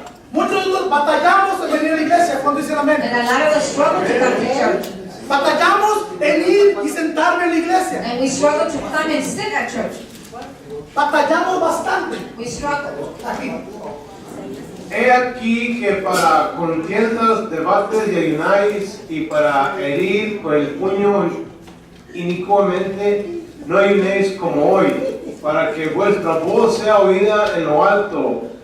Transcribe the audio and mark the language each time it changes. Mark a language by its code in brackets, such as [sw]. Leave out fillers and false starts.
[es] Muchos de nosotros batallamos en venir a la iglesia cuando dicen amén. [en] And a lot of us struggle to come to church. [es] Batallamos en ir y sentarme en la iglesia. [en] And we struggle to come and sit at church. [es] Batallamos bastante. [en] We struggle. [es] Aquí. He aquí que para contiendas, debates y ayunáis, y para herir con el puño inicuamente, no ayunéis como hoy, para que vuestra voz sea oída en lo alto.